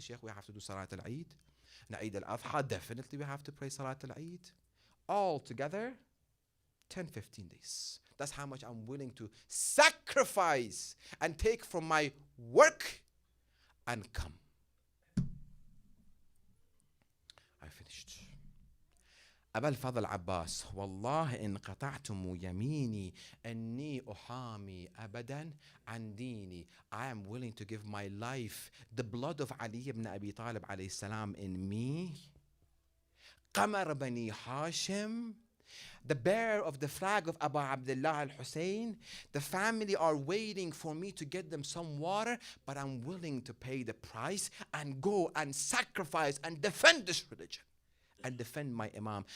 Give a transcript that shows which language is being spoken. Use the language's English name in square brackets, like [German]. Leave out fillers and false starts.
[English] Sheikh, we have to do Salat al-Eid. And Eid al-Adha, definitely we have to pray Salat al-Eid. All together, 10, 15 days. That's how much I'm willing to sacrifice and take from my work and come. I finished. [Arabic] أبا الفضل عباس والله إن قطعتم يميني أني أحامي أبدا عن ديني. [English] I am willing to give my life, the blood of Ali ibn Abi Talib alayhi salam in me. قمر بني هاشم, the bearer of the flag of Abu Abdullah al-Hussein, the family are waiting for me to get them some water, but I'm willing to pay the price and go and sacrifice and defend this religion and defend my Imam.